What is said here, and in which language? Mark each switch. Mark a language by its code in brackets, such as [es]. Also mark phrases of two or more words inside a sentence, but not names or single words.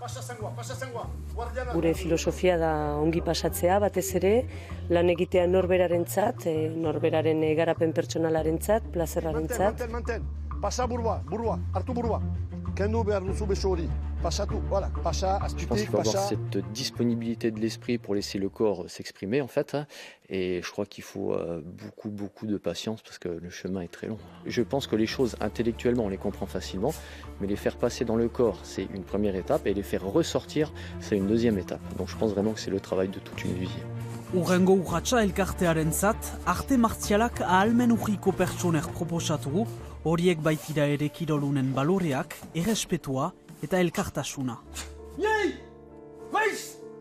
[eu] Gure filosofia da ongi pasatzea, batez ere, lan egitea norberarentzat, norberaren garapen pertsonalarentzat, plazerrarentzat. Manten, pasa burua, hartu burua. Kendu behar duzu beso hori. Pasatu, voilà, pasa, [fr] je pense qu'il faut avoir cette disponibilité de l'esprit pour laisser le corps s'exprimer en fait, et je crois qu'il faut beaucoup de patience parce que le chemin est très long. Je pense que les choses intellectuellement on les comprend facilement, mais les faire passer dans le corps c'est une première étape et les faire ressortir c'est une deuxième étape. Donc je pense vraiment que c'est le travail de toute une vie. [eu] Urrengo urratsa elkartearentzat, arte martzialak ahalmen urriko pertsonek proposatu, horiek baitira ere kirolunen baloreak, errespetua eta elkartasuna. Yei! Weiss!